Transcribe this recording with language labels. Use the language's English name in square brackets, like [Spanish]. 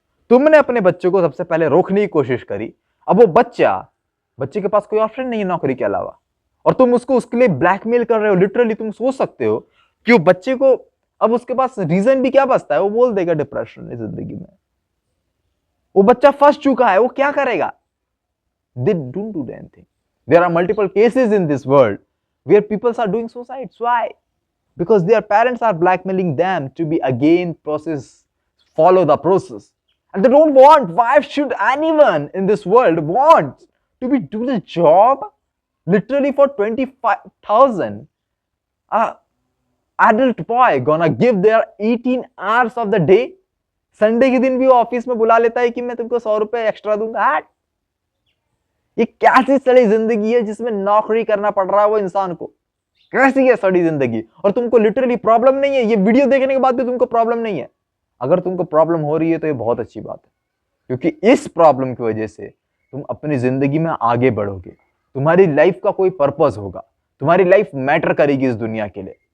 [Hindi] तुमने अपने बच्चे को सबसे पहले रोकने की कोशिश करी, अब वो बच्चे के पास कोई ऑप्शन नहीं है नौकरी के अलावा, और तुम उसको उसके लिए ब्लैकमेल कर रहे हो। लिटरली तुम सोच सकते हो कि वो बच्चे को अब उसके पास रीजन भी क्या बचता है, वो बोल देगा डिप्रेशन है जिंदगी में। वो बच्चा फंस चुका है, वो क्या करेगा। [English] They don't do anything. There are multiple cases in this world where people are doing suicides. Why? Because their parents are blackmailing them to be again follow the process, and they don't want. Why should anyone in this world want to be do the job literally for 25,000? A adult boy gonna give their 18 hours of the day. [Hindi] Sunday के दिन भी वो office में बुला लेता है कि मैं तुमको 100 रुपए एक्स्ट्रा दूंगा। ये कैसी सड़ी जिंदगी है जिसमें नौकरी करना पड़ रहा है वो इंसान को। कैसी है सड़ी जिंदगी। और तुमको लिटरली प्रॉब्लम नहीं है, ये वीडियो देखने के बाद भी तुमको प्रॉब्लम नहीं है। अगर तुमको प्रॉब्लम हो रही है तो ये बहुत अच्छी बात है, क्योंकि इस प्रॉब्लम की वजह से तुम अपनी जिंदगी में आगे बढ़ोगे, तुम्हारी लाइफ का कोई पर्पस होगा, तुम्हारी लाइफ मैटर करेगी इस दुनिया के लिए।